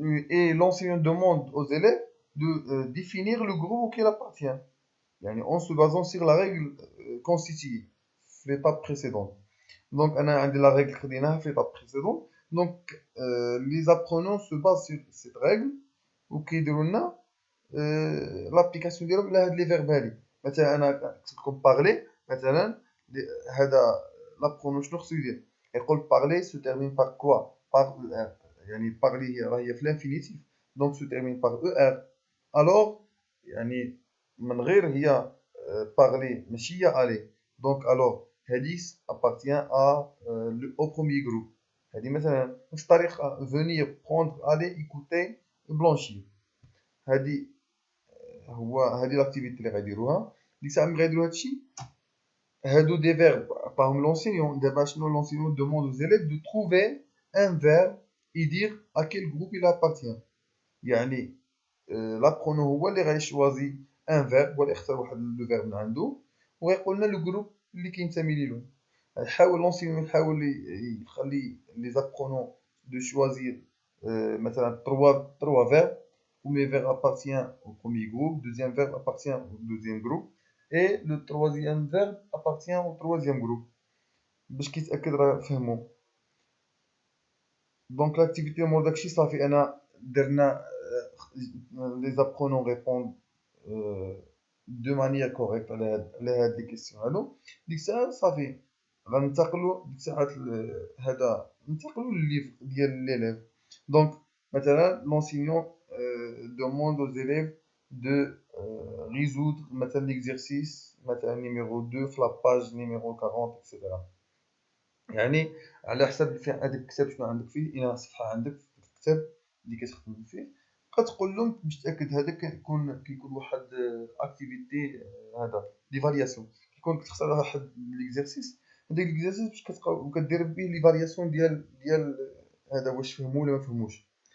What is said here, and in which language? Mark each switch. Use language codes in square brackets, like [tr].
[fr] et l'enseignant demande aux élèves de définir le groupe auquel appartient [ar] يعني [fr] en se basant sur la règle constituée في l'étape précédente. donc انا عندي la règle خديناها في l'étape précédente. donc les apprenants se basent sur cette règle [ar] وكيديروا لنا لابليكاسيون ديالهم على هاد لي فيرب هادي. مثلا انا كتبت لكم بارلي مثلا هذا لابرونون شنو خصو يدير يقول بارلي سو تيرمين بار كوا بار يعني بارلي راهي في الانفينيتيف دونك سو تيرمين بار او ار الوغ يعني من غير هي بارلي ماشي هي الي. دونك الوغ هادي ابارتيان او بروميي جروب. هادي مثلا نفس الطريقه فونير بروندر الي ايكوتي بلونشير. هادي لاكتيفيتي اللي غيديروها ديك الساعه ملي غيديروا هادشي هادو دي فيرب عطاهم لونسينيون. دابا شنو لونسينيون دوموند [fr] aux élèves de trouver un verbe et dire à quel groupe il appartient. [ar] يعني لابرونون هو اللي غيشوازي ان فيرب ولا يختار واحد لو فيرب من عنده وغيقول لنا لو جروب اللي كينتمي ليه. يحاول لونسينيون يحاول يخلي لي زابرونون دو شوازير مثلا 3 فيرب. [fr] Premier verbe appartient au premier groupe, deuxième verbe appartient au deuxième groupe et le troisième verbe appartient au troisième groupe. [ar] باش كيتاكد راه فهموا. Donc l'activité مور داكشي صافي انا درنا [fr] les apprenants répondent de manière correcte [ar] على هاد لي كيسيون هادو. ديك الساعة صافي غننتقلوا ديك الساعات هذا ننتقلوا للليفر ديال ليليف. [fr] دونك مثلا l'enseignant demande aux élèves de résoudre مثلا l'exercice مثلا numéro 2 في la page numéro 40 etc. [ar] يعني على حسب فين هذاك الكتاب شنو عندك فيه، الى صفحه عندك في الكتاب اللي كتخدم فيه كتقول لهم باش تاكد هذا كيكون واحد اكتيفيتي هذا ليفالياسيون، كيكون كتختار واحد ليكزارسيس، هذاك ليكزارسيس باش كدير به ليفالياسيون ديال هذا واش فهموا ولا ما فهموش.